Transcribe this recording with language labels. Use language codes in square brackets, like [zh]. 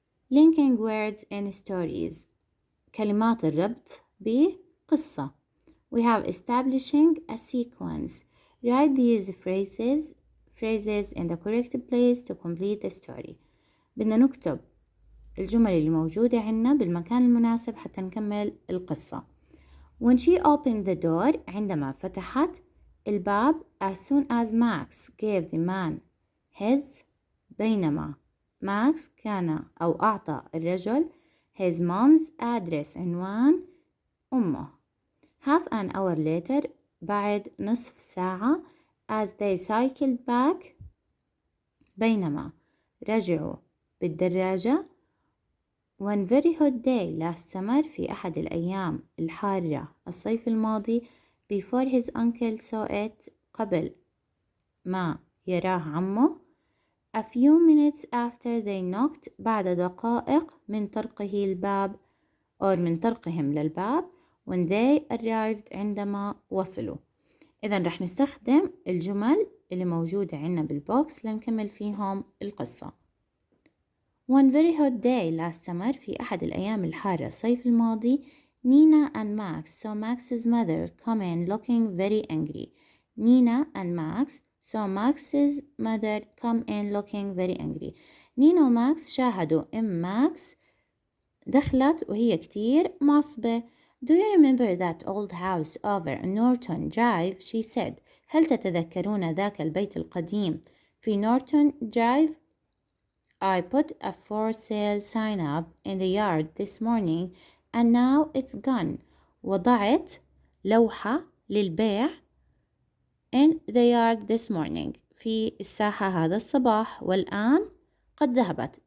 [en] Linking words in stories. [ar] كلمات الربط بقصة. [en] We have establishing a sequence. Write these phrases in the correct place to complete the story. [ar] بدنا نكتب الجمل اللي موجودة عنا بالمكان المناسب حتى نكمل القصة. [en] When she opened the door, [ar] عندما فتحت الباب, [en] as soon as Max gave the man his, [ar] بينما ماكس كان أو أعطى الرجل [en] his mom's address, [ar] عنوان أمه. [en] Half an hour later, [ar] بعد نصف ساعة, [en] as they cycled back, [ar] بينما رجعوا بالدراجة. [en] One very hot day last summer, [ar] في أحد الأيام الحارة الصيف الماضي, [en] before his uncle saw it, [ar] قبل ما يراه عمه. [en] A few minutes after they knocked, [ar] بعد دقائق من طرقه الباب أو من طرقهم للباب. [en] When they arrived, [ar] عندما وصلوا. إذا رح نستخدم الجمل اللي موجودة عنا بالبوكس لنكمل فيهم القصة. [en] One very hot day last summer, [ar] في أحد الأيام الحارة الصيف الماضي, [en] Nina and Max saw Max's mother come in looking very angry. Nina and Max saw Max's mother come in looking very angry. [ar] نينا وماكس شاهدوا ماكس دخلت وهي كتير معصبة. [en] Do you remember that old house over Norton Drive? She said. [ar] هل تتذكرون ذاك البيت القديم في نورتون درايف؟ [en] I put a for sale sign up in the yard this morning and now it's gone. [ar] وضعت لوحة للبيع [en] in the yard this morning, [ar] في الساحة هذا الصباح، والآن قد ذهبت.